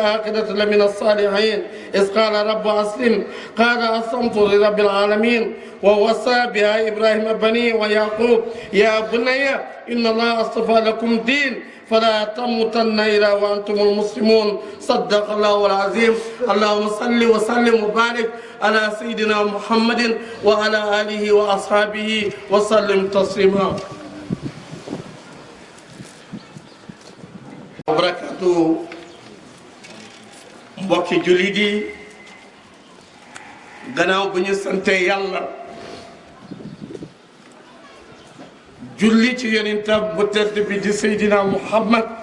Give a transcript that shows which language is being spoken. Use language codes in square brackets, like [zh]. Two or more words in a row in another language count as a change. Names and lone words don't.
[ar] الآخرة لمن الصالحين إذ قال رب أسلم قال أسلمت لرب العالمين ووصى بها إبراهيم بنيه ويعقوب يا بني إن الله اصطفى لكم دين فلا تموتن إلا وأنتم المسلمون صدق الله العظيم اللهم صل وسلم وبارك على سيدنا محمد وعلى آله وأصحابه وسلم تسليما [wo] mbokki jullit yi gannaaw bu ñu sante yàlla julli ci yonentam bu tedd bi di Seydina Muhammad